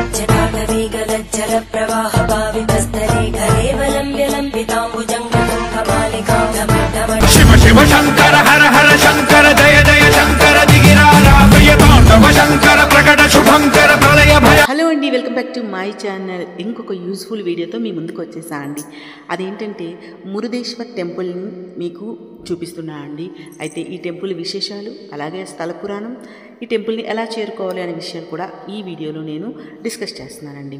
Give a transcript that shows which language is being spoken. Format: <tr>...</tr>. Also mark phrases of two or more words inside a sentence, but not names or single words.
<sa>जटाटवीगलज्जल प्रवाह भावितस्थले घरेवलम्ब्य लम्बिताम्बुजङ्गतुङ्गमालिकां शिव शिव शंकर हर हर शंकर जय जय शंकर दिगिराराभयतांडव शंकर प्रकट शुभंकर प्रलय भय।</sa> <te>హలో అండి,</te> <en>welcome back to my channel.</en> <te>ఇంకొక యూస్ఫుల్ వీడియోతో మీ ముందుకు వచ్చేసా అండి. అదేంటంటే మురుదేశ్వర్ టెంపుల్ని మీకు చూపిస్తున్నా అండి. అయితే ఈ టెంపుల్ విశేషాలు, అలాగే స్థల పురాణం, ఈ టెంపుల్ని ఎలా చేరుకోవాలి అనే విషయాలు కూడా ఈ వీడియోలో నేను డిస్కస్ చేస్తున్నానండి.</te>